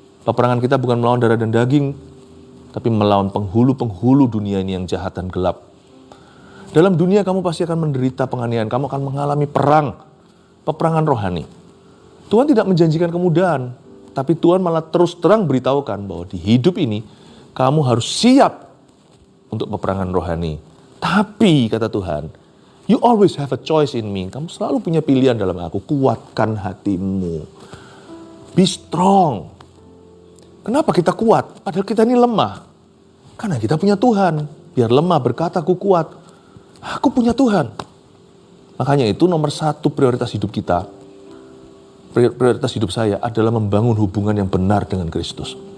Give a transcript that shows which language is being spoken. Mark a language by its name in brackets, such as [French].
[Indonesian] Peperangan kita bukan melawan darah dan daging, tapi melawan penghulu-penghulu dunia ini yang jahat dan gelap. Dalam dunia kamu pasti akan menderita penganiayaan, kamu akan mengalami peperangan rohani. Tuhan tidak menjanjikan kemudahan, tapi Tuhan malah terus terang beritahukan bahwa di hidup ini kamu harus siap untuk peperangan rohani. Tapi kata Tuhan, [English] you always have a choice in me. [Indonesian] Kamu selalu punya pilihan dalam aku. Kuatkan hatimu. [English] Be strong. [Indonesian] Kenapa kita kuat? Padahal kita ini lemah. Karena kita punya Tuhan. Biar lemah berkata aku kuat. Aku punya Tuhan. Makanya itu nomor satu prioritas hidup kita. Prioritas hidup saya adalah membangun hubungan yang benar dengan Kristus.